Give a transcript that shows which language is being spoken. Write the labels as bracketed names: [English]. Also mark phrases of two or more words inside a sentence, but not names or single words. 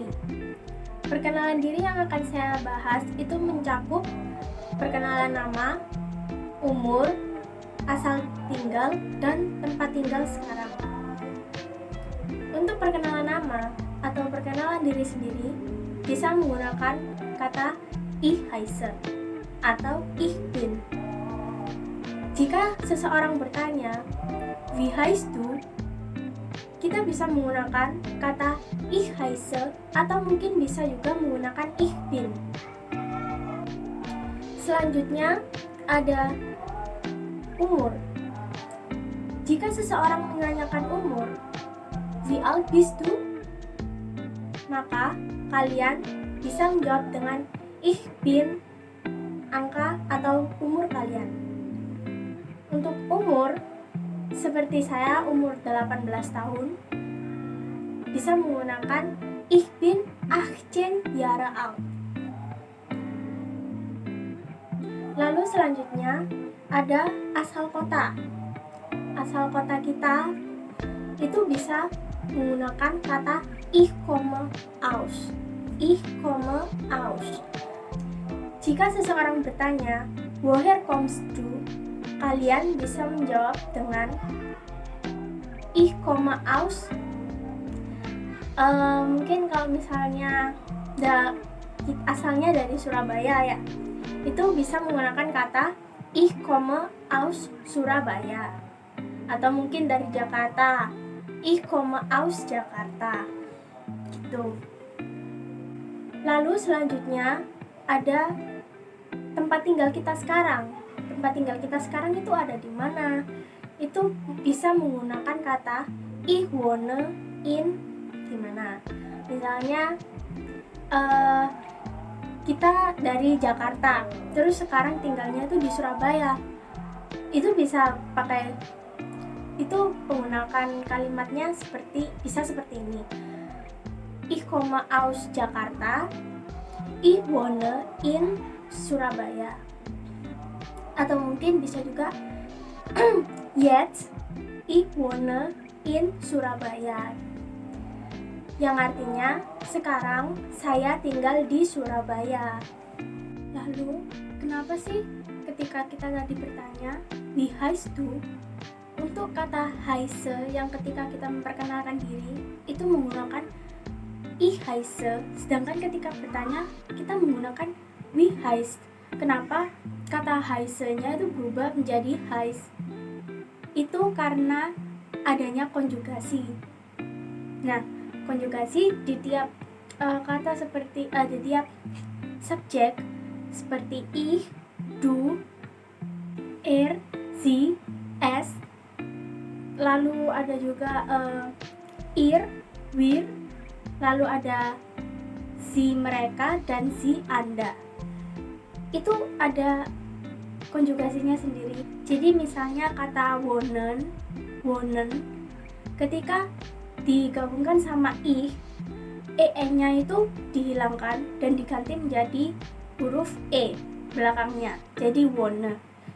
[Indonesian] Perkenalan diri yang akan saya bahas itu mencakup perkenalan nama, umur, asal tinggal, dan tempat tinggal sekarang. Untuk perkenalan nama atau perkenalan diri sendiri bisa menggunakan kata [German] Ich heiße [Indonesian] atau [German] Ich bin. [Indonesian] Jika seseorang bertanya, [German] Wie heißt du? [Indonesian] Kita bisa menggunakan kata [German] Ich heiße [Indonesian] atau mungkin bisa juga menggunakan [German] Ich bin. [Indonesian] Selanjutnya ada umur. Jika seseorang menanyakan umur, [German] Wie alt bist du? [Indonesian] Maka kalian bisa menjawab dengan [German] Ich bin, [Indonesian] angka atau umur kalian. Untuk umur, seperti saya umur 18 tahun, bisa menggunakan [German] Ich bin 18 Jahre alt. [Indonesian] Lalu selanjutnya ada asal kota. Asal kota kita itu bisa menggunakan kata [German] Ich komme aus. Ich komme aus. [Indonesian] Jika seseorang bertanya, [German] Woher kommst du? [Indonesian] Kalian bisa menjawab dengan [German] Ich komme aus. [Indonesian] Mungkin kalau misalnya asalnya dari Surabaya ya, itu bisa menggunakan kata [German] Ich komme aus Surabaya. [Indonesian] Atau mungkin dari Jakarta, [German] Ich komme aus Jakarta. [Indonesian] Gitu. Lalu selanjutnya ada tempat tinggal kita sekarang. Tempat tinggal kita sekarang itu ada di mana? Itu bisa menggunakan kata [German] Ich wohne in [Indonesian] di mana. Misalnya kita dari Jakarta, terus sekarang tinggalnya itu di Surabaya. Itu bisa pakai, itu menggunakan kalimatnya bisa seperti ini. [German] Ich komme aus Jakarta. Ich wohne in Surabaya. [Indonesian] Atau mungkin bisa juga [German] Jetzt ich wohne in Surabaya, [Indonesian] yang artinya sekarang saya tinggal di Surabaya. Lalu kenapa sih ketika kita tadi bertanya [German] Wie heißt du? [Indonesian] Untuk kata heiße yang ketika kita memperkenalkan diri itu menggunakan [German] Ich heiße, [Indonesian] sedangkan ketika bertanya kita menggunakan [German] Wie heißt. [Indonesian] Kenapa kata heiße-nya itu berubah menjadi heiß? Itu karena adanya konjugasi. Nah, konjugasi di tiap kata seperti di tiap subjek seperti [German] ich, du, sie, es. [Indonesian] Lalu ada juga [German] ihr, wir. [Indonesian] Lalu ada si mereka dan si Anda. Itu ada konjugasinya sendiri. Jadi misalnya kata wohnen, ketika digabungkan sama ich, nya itu dihilangkan dan diganti menjadi huruf e belakangnya, jadi wohne.